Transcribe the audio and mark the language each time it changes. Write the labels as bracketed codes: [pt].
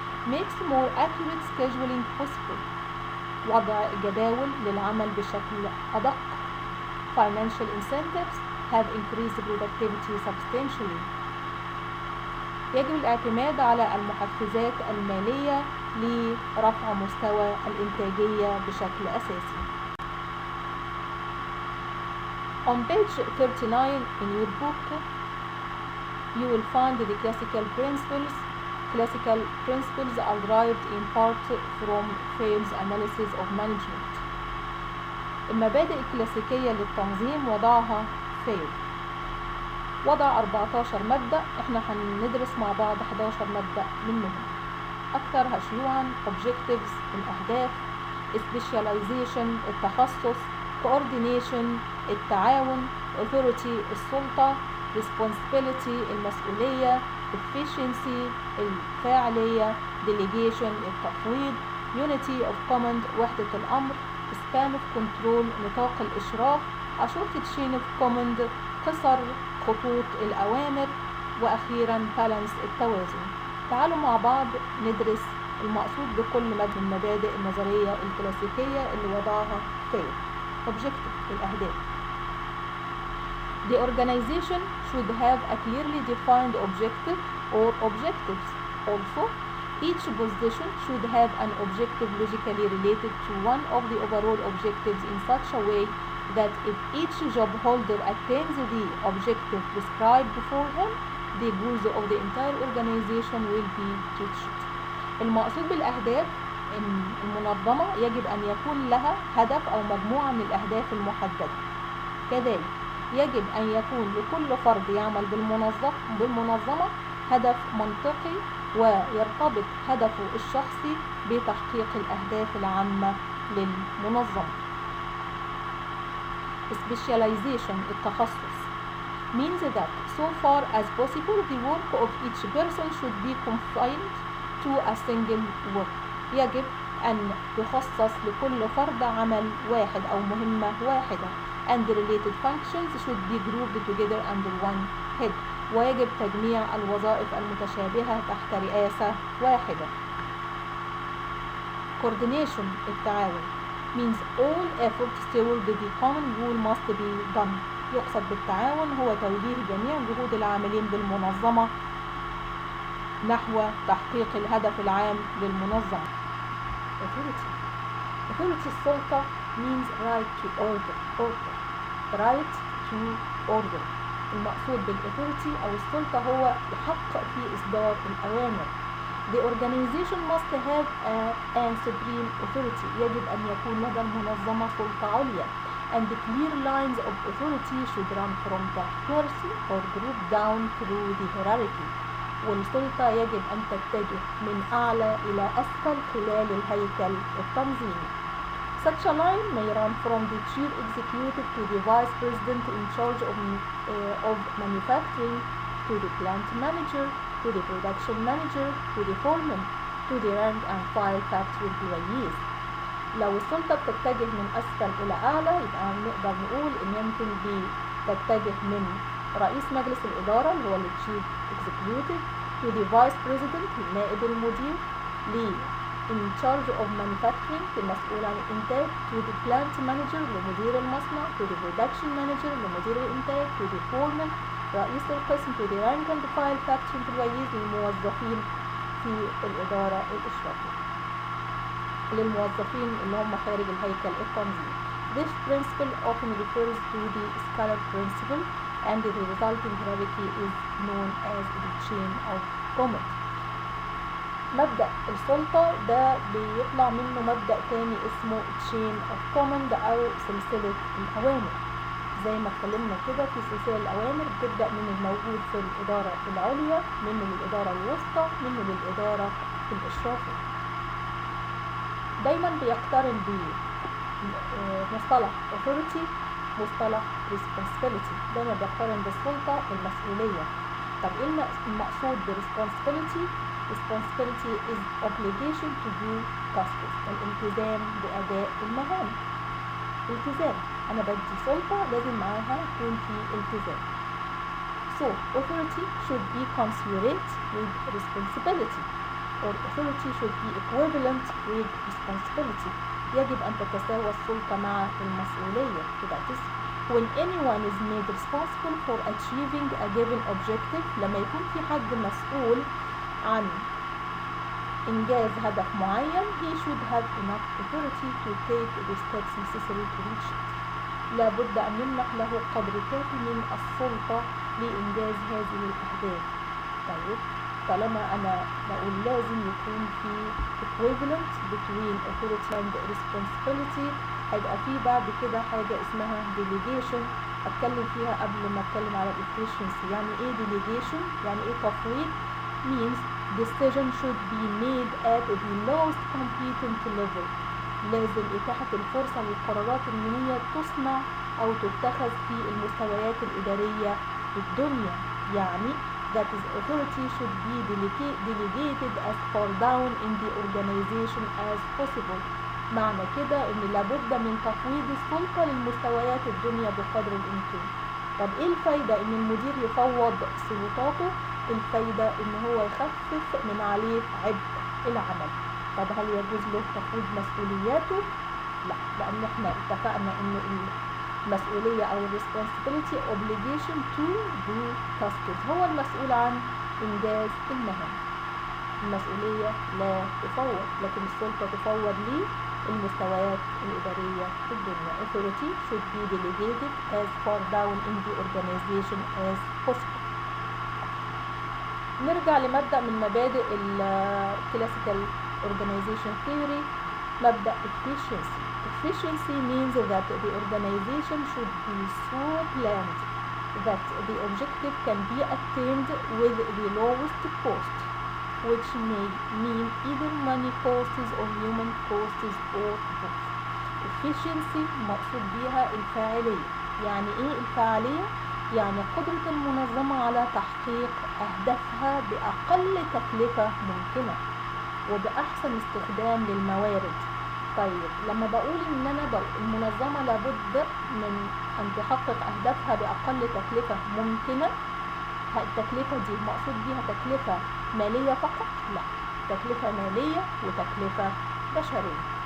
[en] makes more accurate scheduling possible، [ar] وضع جداول للعمل بشكل أدق. [en] financial incentives have increased productivity substantially، [ar] يجب الاعتماد على المحفزات المالية لرفع مستوى الإنتاجية بشكل أساسي. [en] On page 39 in your book you will find the classical principles. Classical principles are derived in part from Fay's analysis of management. [ar] المبادئ الكلاسيكية للتنظيم وضعها فاي، وضع 14 مبدأ، احنا هندرس مع بعض 11 مبدأ منهم. أكثرها شيوعا objectives الأهداف، specialization التخصص، coordination التعاون، authority السلطة، responsibility المسؤولية، efficiency الفاعلية، delegation التفويض، unity of command وحدة الأمر، span of control نطاق الإشراف، a short chain of command قصر خطوط الأوامر، وأخيرا balance التوازن. تعالوا مع بعض ندرس المقصود بكل مبدأ من مبادئ النظرية الكلاسيكية اللي وضعها فاي. objective الأهداف. [en] The organization should have a clearly defined objective or objectives. Also, each position should have an objective logically related to one of the overall objectives in such a way that if each job holder attains the objective prescribed for him, the goals of the entire organization will be reached. [ar] المقصود بالأهداف إن المنظمة يجب أن يكون لها هدف أو مجموعة من الأهداف المحددة. كذلك يجب أن يكون لكل فرد يعمل بالمنظمة هدف منطقي ويرتبط هدفه الشخصي بتحقيق الأهداف العامة للمنظمة. [en] Specialization التخصص means that so far as possible the work of each person should be confined to a single work. [ar] يجب أن يخصص لكل فرد عمل واحد أو مهمة واحدة. [en] and related functions should be grouped together under one head. [ar] ويجب تجميع الوظائف المتشابهة تحت رئاسة واحدة. [en] coordination التعاون means all efforts toward the common goal must be done. [ar] يقصد بالتعاون هو توجيه جميع جهود العاملين بالمنظمة نحو تحقيق الهدف العام للمنظمة. [en] authority السلطة means right to order right to order. [ar] المقصود بالauthority أو السلطة هو الحق في إصدار الأوامر. [en] The organization must have a supreme authority. [ar] يجب أن يكون لدى المنظمة سلطة عليا. [en] And the clear lines of authority should run from the person or group down through the hierarchy. [ar] والسلطة يجب أن تتجه من أعلى إلى أسفل خلال الهيكل التنظيمي. [en] Such a line may run from the chief executive to the vice president in charge of manufacturing, to the plant manager, to the production manager, to the foreman, to the rank and file factory employees. [ar] لو السلطة بتتجه من أسفل إلى أعلى يبقى نقدر نقول إن يمكن بتتجه من رئيس مجلس الإدارة اللي هو الchief executive [en] to the vice president [ar] النائب المدير [en] in charge of manufacturing [ar] المسؤول عن الإنتاج [en] to the plant manager [ar] لمدير المصنع [en] to the production manager [ar] لمدير الإنتاج [en] to the foreman [ar] رئيس القسم [en] to the rank and file factory employees [ar] للموظفين في الإدارة الإشرافية للموظفين اللي هم خارج الهيكل التنظيمي. [en] This principle often refers to the scalar principle and the resulting hierarchy is known as the chain of command. [ar] مبدأ السلطة ده بيطلع منه مبدأ تاني اسمه chain of command أو سلسلة الأوامر. زي ما اتكلمنا كده في سلسلة الأوامر بتبدأ من الموجود في الإدارة العليا منه للإدارة الوسطى منه للإدارة الإشرافية. دايما بيقترن بمصطلح authority مصطلح responsibility. دايما بيقترن بالسلطة المسؤولية. طب ايه المقصود ب [en] responsibility؟ responsibility is obligation to do tasks. [ar] الالتزام بأداء المهام. التزام. أنا بدي سلطة لازم معاها يكون في التزام. [en] So authority should be commensurate with responsibility or authority should be equivalent with responsibility. [ar] يجب أن تتساوى السلطة مع المسؤولية. [en] That is when anyone is made responsible for achieving a given objective. [ar] لما يكون في حد مسؤول عن إنجاز هدف معين [en] he should have enough authority to take the steps necessary to reach it. [ar] لابد أن يمنح له قدر كافي من السلطة لإنجاز هذه الأهداف. طيب طالما أنا بقول لازم يكون في [en] equivalent between authority and responsibility [ar] هيبقى في بعد كده حاجة اسمها delegation أتكلم فيها قبل ما أتكلم على efficiency. [en] يعني إيه delegation؟ [ar] يعني إيه تفويض؟ [en] means decision should be made at the lowest competent level. [ar] لازم إتاحة الفرصة للقرارات إن هي تصنع أو تتخذ في المستويات الإدارية في الدنيا. [en] يعني that is authority should be delegated as far down in the organization as possible. [ar] معنى كده إن لابد من تفويض السلطة للمستويات الدنيا بقدر الإمكان. طب إيه الفايدة إن المدير يفوض سلطاته؟ الفايدة إن هو يخفف من عليه عبء العمل. طب هل يجوز له تفويض مسؤولياته؟ لا، لأن احنا اتفقنا إن المسؤولية أو [en] responsibility obligation to do tasks. [ar] هو المسؤول عن إنجاز المهام. المسؤولية لا تفوض لكن السلطة تفوض للمستويات الإدارية في الدنيا. [en] Authority should be delegated as far down in the organization as possible. [ar] نرجع لمبدأ من مبادئ الكلاسيكال organization theory مبدأ efficiency. [en] Efficiency means that the organization should be so planned that the objective can be attained with the lowest cost, which may mean either money costs or human costs or both. [ar] Efficiency مقصود بيها الفاعلية. يعني ايه الفاعلية؟ يعني قدرة المنظمة على تحقيق أهدافها بأقل تكلفة ممكنة وبأحسن استخدام للموارد. طيب لما بقول إن المنظمة لابد من أن تحقق أهدافها بأقل تكلفة ممكنة، التكلفة دي مقصود بيها تكلفة مالية فقط؟ لا، تكلفة مالية وتكلفة بشرية.